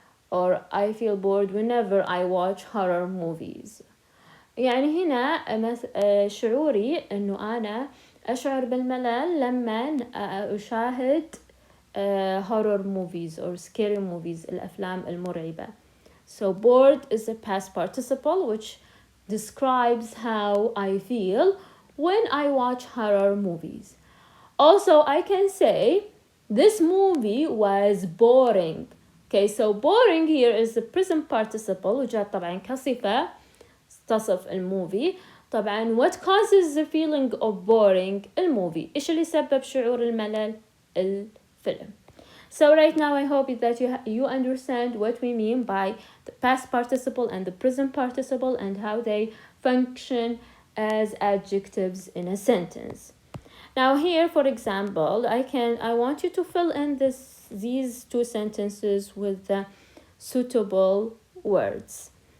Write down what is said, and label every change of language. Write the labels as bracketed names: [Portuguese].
[English] Or I feel bored whenever I watch horror movies. [Arabic] يعني هنا شعوري أنه أنا أشعر بالملل لما أشاهد [English] horror movies or scary movies, [Arabic] الأفلام المرعبة. [English] So bored is a past participle which describes how I feel when I watch horror movies. Also, I can say this movie was boring. Okay, so boring here is the present participle [Arabic] وجاءت طبعا كصفة تصف الموفي. [English] طبعا what causes the feeling of boring? [Arabic] الموفي. إيش اللي سبب شعور الملل؟ الفيلم. [English] So right now I hope that you understand what we mean by the past participle and the present participle and how they function as adjectives in a sentence. Now here, for example, I want you to fill in these two sentences with the suitable words.